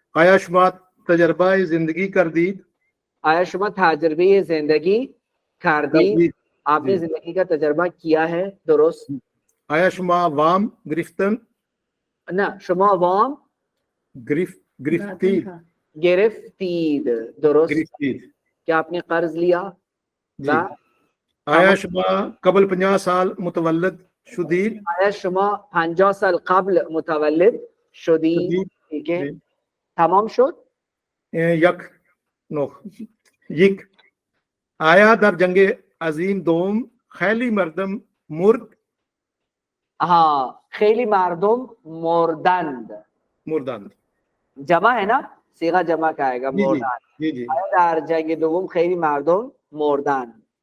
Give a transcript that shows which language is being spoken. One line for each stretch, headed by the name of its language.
Persian: آیا شما تجربہ زندگی کردید؟ آیا شما تجربه زندگی کردید.
Urdu: آپ نے زندگی کا تجربہ کیا ہے. درست.
Persian: آیا شما وام گرفتن؟ نه شما وام گرفتید. گرفتید. درست. گرفتید.
Urdu: کیا آپ نے قرض لیا؟ جی.
Persian: آیا شما قبل 50 سال متولد شدید؟ آیا شما 50 سال قبل متولد شدید؟
Urdu: ٹھیک ہے.
Persian: تمام شد. یک نوخ یک. آیا در جنگ عظیم دوم خیلی مردم مرد؟ ہاں خیلی مردم مردند. مردند.
Urdu: جمع ہے نا, صیغہ جمع کا آئے گا. جی
Persian: مردند.
Urdu: جی جی
Persian: آیا در جنگ دوم خیلی مردم مردند.